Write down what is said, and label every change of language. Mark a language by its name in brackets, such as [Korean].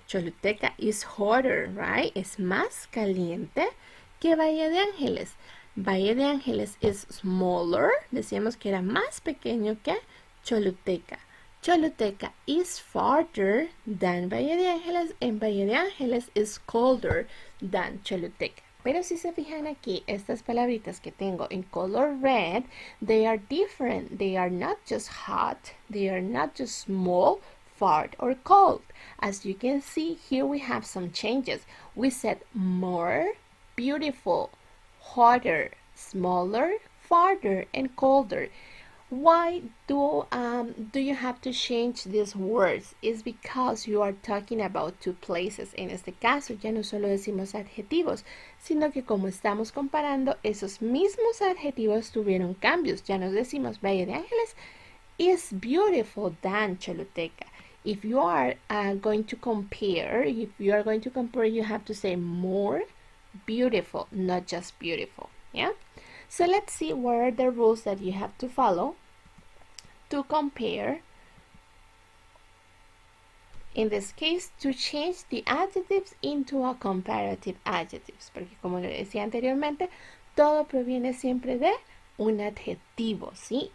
[English] Choluteca is hotter, right? [Spanish] Es más caliente que Valle de Ángeles. [English] Valle de Ángeles is smaller. [Spanish] Decíamos que era más pequeño que Choluteca. [English] Choluteca is farther than Valle de Ángeles, and Valle de Ángeles is colder than Choluteca. [Spanish] Pero si se fijan aquí, estas palabritas que tengo [English] in color red, they are different. They are not just hot. They are not just small, far, or cold. As you can see, here we have some changes. We said more beautiful, hotter, smaller, farther, and colder. Why do you have to change these words? It's because you are talking about two places. [Spanish] En este caso ya no solo decimos adjetivos, sino que como estamos comparando, esos mismos adjetivos tuvieron cambios. Ya nos decimos Valle de Ángeles [English] is beautiful than [Spanish] Choluteca. [English] If you are going to compare, you have to say more beautiful, not just beautiful. Yeah. So let's see what are the rules that you have to follow to compare. In this case, to change the adjectives into a comparative adjectives. [Spanish] Porque como le decía anteriormente, todo proviene siempre de un adjetivo, ¿sí?